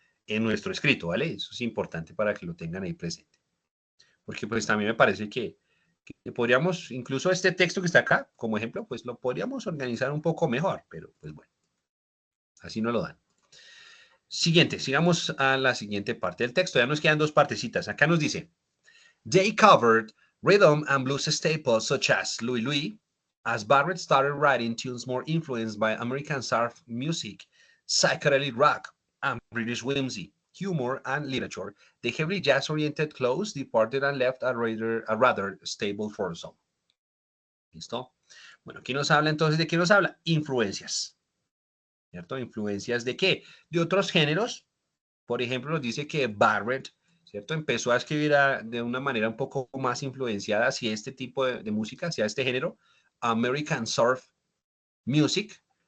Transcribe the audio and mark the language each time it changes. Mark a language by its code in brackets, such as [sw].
[es] en nuestro escrito, ¿vale? Eso es importante para que lo tengan ahí presente. Porque pues también me parece que podríamos, incluso este texto que está acá, como ejemplo, pues lo podríamos organizar un poco mejor, pero pues bueno, así no lo dan. Siguiente, sigamos a la siguiente parte del texto. Ya nos quedan dos partecitas. Acá nos dice, [en] they covered rhythm and blues staples such as Louie Louie, as Barrett started writing tunes more influenced by American surf music, psychedelic rock, and British whimsy, humor, and literature. The heavily jazz-oriented clothes departed and left a rather stable foursome. [es] ¿Listo? Bueno, aquí nos habla entonces, ¿de qué nos habla? Influencias. ¿Cierto? ¿Influencias de qué? De otros géneros. Por ejemplo, nos dice que Barrett, ¿cierto? Empezó a escribir de una manera un poco más influenciada hacia este tipo de música, hacia este género, American Surf Music.